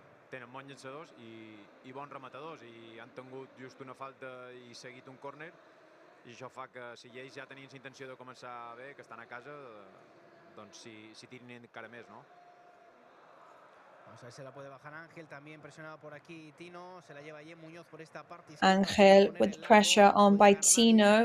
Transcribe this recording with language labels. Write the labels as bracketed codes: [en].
[ca] Tenen bons llançadors i bons rematadors i han tingut just una falta i seguit un córner i això fa que si ells ja tenien la intenció de començar bé, que estan a casa, doncs si tirin encara més, no? [es] Vamos a ver si la puede bajar Ángel, también presionado por aquí Tino, se la lleva Yen Muñoz por esta parte. [en] Ángel with pressure on by Tino.